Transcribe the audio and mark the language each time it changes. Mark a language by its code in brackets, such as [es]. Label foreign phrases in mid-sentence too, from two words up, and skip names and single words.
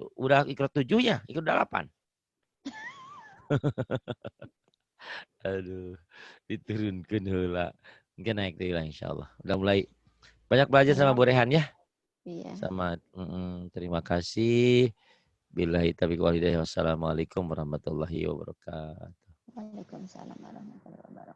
[id] Udah ikro 7 ya? Ikro 8. Aduh. Diturunkan heula. Mungkin naik deh lah [ar] إن شاء الله. [id] Udah mulai banyak belajar sama Bu Rehan ya. Iya. Sama terima kasih. [ar] بالله التوفيق والهداية. والسلام عليكم ورحمة الله وبركاته. وعليكم السلام ورحمة الله وبركاته.